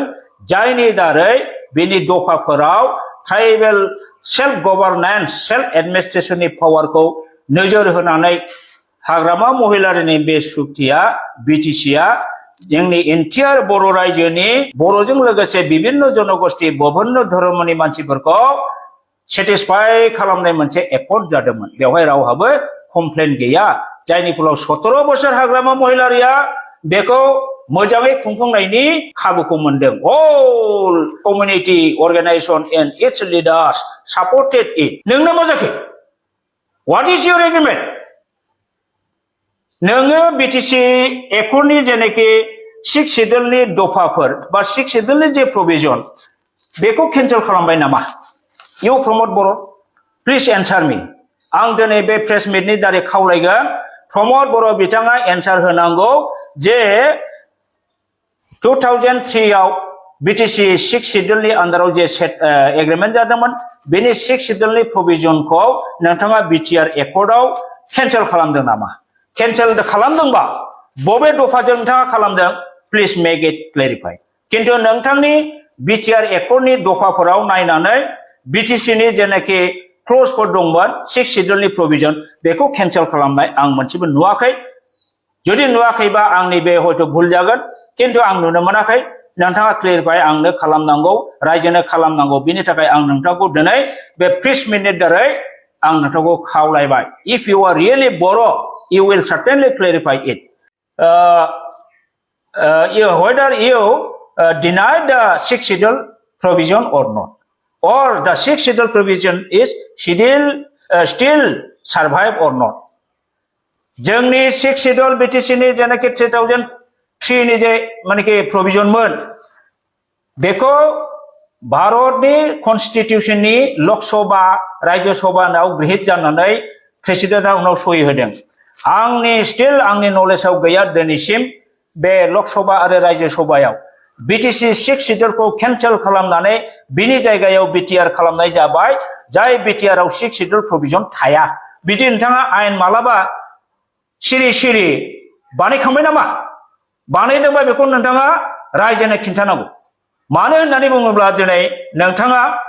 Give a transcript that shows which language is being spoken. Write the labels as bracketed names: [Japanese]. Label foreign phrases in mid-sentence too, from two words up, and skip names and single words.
[Bodo] जायनि दारै बेनि दफाफोराव [English] Tribal Self Governance Self Administrationनि [Bodo] पावारखौ नोजोर होनानै हाग्रामा महिलारिनि बे सुक्तिया बिटिसिया जोंनि एन्टियार बर' रायजोनि बर'जों लोगोसे विभिन्न जनगोष्ठी विभिन्न धर्मनि मानसिफोरखौ सेटिसफाइ खालामनाय मोनसे एकर्ड जादोंमोन। बेवहाय रावहाबो कमप्लेन गैया। जायनि फलाव 17 बोसोर हाग्रामा महिलारिया बेखौ मोजाङै खुंफुंनायनि खाबुखौ मोनदों। [English] all community organisation and its leaders supported it. [Bodo] नोंनो मा जाखो? [English] What is your agreement? [Bodo] नोङो बिटिसि एकर्डनि जेनाखि 6 शेड्यूलनि दफाफोर बा 6 शेड्यूलनि जे प्रभिजन बेखौ केन्सेल खालामबाय नामा? [English] You Pramod Boro, please answer me. [Bodo] आं दिनै बे [English] press meetनि [Bodo] दारै खावलायगोन प्रमोद बर' बिथाङा एन्सार होनांगौ जे 2003 आव BTC 6 शेड्यूलनि आन्दाराव जे एग्रीमेंट जादोंमोन बेनि 6 शेड्यूलनि प्रोविजनखौ नोंथाङा BTR एकर्डआव कैंसेल खालामदों नामा कैंसेल खालामदोंबा बबे दफाजों नोंथाङा खालामदों [English] please make it clarify [Bodo] किन्तु नोंथांनि BTR एकर्डनि दफाफोराव नायनानै BTC नि जेनाखि क्ल'जफोर दंमोन 6 शेड्यूलनि प्रोविजन बेखौ कैंसेल खालामनाय आं मोनसेबो नुवाखै जुदि नुवाखैबा आंनि बे हयतो भुल जागोन किन्तु आं नुनो मोनाखै नोंथाङा क्लियरफाइ आंनो खालामनांगौ रायजोनो खालामनांगौ बिनि थाखाय आं नोंथांखौ दिनै बे [English] press meetनि [Bodo] दारै आं नोंथांखौ खावलायबाय [English] if you are really Boro' you will certainly clarify it whether you deny the 6th schedule provision or not or the 6th schedule provision is still survive or not [Bodo] जोंनि 6th schedule BTC नि जेनाखि 2003 नि जे मानेकि प्रोविजन मोन बेखौ भारतनि कन्स्टिट्यूशननि लोकसभा राज्य सभायाव गृहीत जानानै प्रेसिडेन्टआ उनाव सहि होदों आंनि आंनि नलेजाव गैया दिनैसिम बे लोकसभा आरो राज्य सभायाव BTC 6 शेड्यूलखौ कैंसेल खालामनानै बिनि जायगायाव BTR खालामनाय जाबाय जाय BTR आव 6 [English] schedule provision [Bodo] थाया बिदि नोंथाङा आयेन मालाबा सिरि बानायखांबाय नामा बानायदोंबा बेखौ नोंथाङा रायजोनो खिन्थानांगौ मानो होननानै बुङोब्ला दिनै नोंथाङा